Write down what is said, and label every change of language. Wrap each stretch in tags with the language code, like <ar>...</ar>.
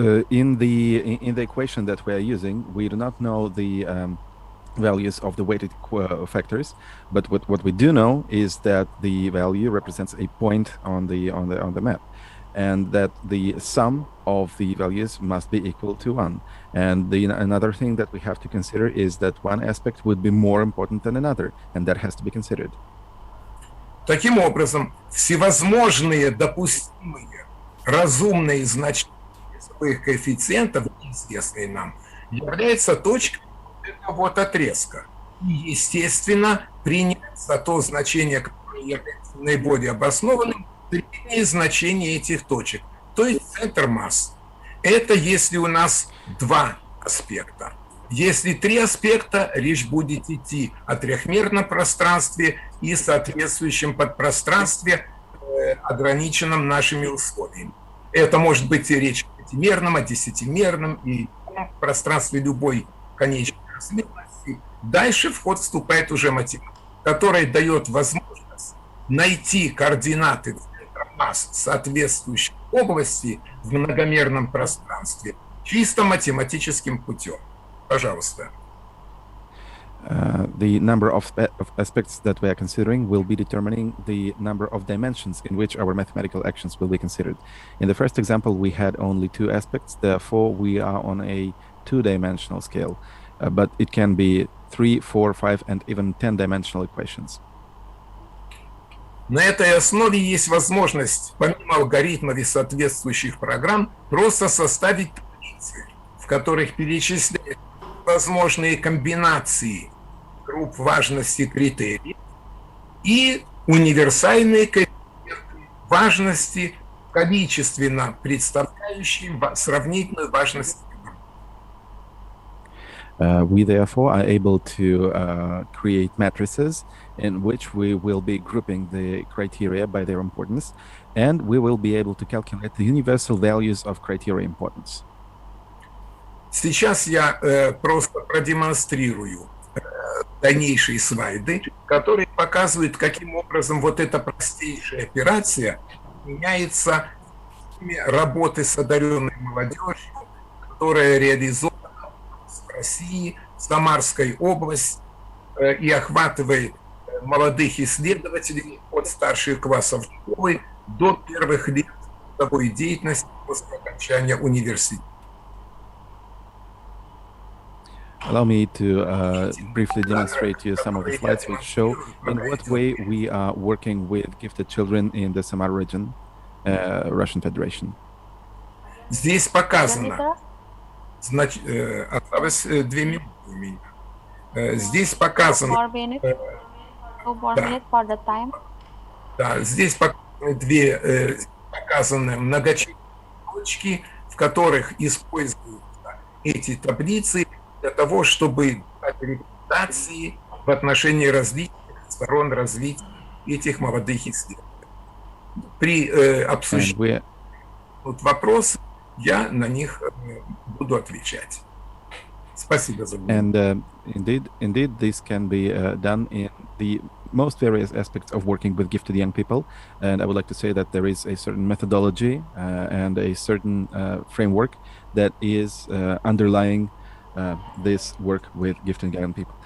<en>In the equation that we are using, we do not know the values of the weighted factors, but what we do know is that the value represents a point on the map, and that the sum of the values must be equal to 1. And another thing that we have to consider is that one aspect would be more important than another, and that has to be considered.</en> <ru>Таким образом, всевозможные допустимые разумные значения весовых коэффициентов, известные нам, являются точкой этого вот отрезка. И, естественно, принять за то значение, которое является наиболее обоснованным, среднее значение этих точек, то есть центр масс. Это если у нас два аспекта. Если три аспекта, речь будет идти о трехмерном пространстве и соответствующем подпространстве, ограниченном нашими условиями. Это может быть и речь о пятимерном, о десятимерном, и в пространстве любой конечной размерности Дальше в ход вступает уже математика, которая дает возможность найти координаты центра масс соответствующей области в многомерном пространстве чисто математическим путем. Пожалуйста.</ru> <en>The number of aspects that we are considering will be determining the number of dimensions in which our mathematical actions will be considered. In the first example, we had only 2 aspects, therefore we are on a 2-dimensional scale, but it can be 3, 4, 5, and even 10-dimensional equations.</en> <ru>На этой основе есть возможность, помимо алгоритмов и соответствующих программ, просто составить таблицы, в которых перечисляют возможные комбинации групп важности критериев и универсальные коэффициенты важности, количественно представляющие сравнительную важность.</ru> <en>We therefore are able to create matrices in which we will be grouping the criteria by their importance, and we will be able to calculate the universal values of criteria importance.</en> <ru>Сейчас я просто продемонстрирую дальнейшие слайды, которые показывают, каким образом вот эта простейшая операция меняется работы с одаренной молодежью, которая реализована в России, в Самарской области и охватывает молодых исследователей от старших классов школы до первых лет трудовой деятельности после окончания университета.</ru> <en>Allow me to briefly demonstrate to you some of the slides which show in what way we are working with gifted children in the Samar region, Russian Federation.</en> <ru>Здесь показано, осталось 2 минуты у меня. Здесь показано...</ru> <en>2 more minutes for the time.</en> <ru>Да, здесь показаны многочисленные точки, в которых используются эти таблицы для того, чтобы дать рекомендации в отношении различных сторон развития этих молодых исследователей. При обсуждении вопросов я на них буду отвечать. Спасибо за внимание.</ru> <en>And indeed, this can be done in the most various aspects of working with gifted young people. And I would like to say that there is a certain methodology and a certain framework that is underlying this work with gifted young people.</en>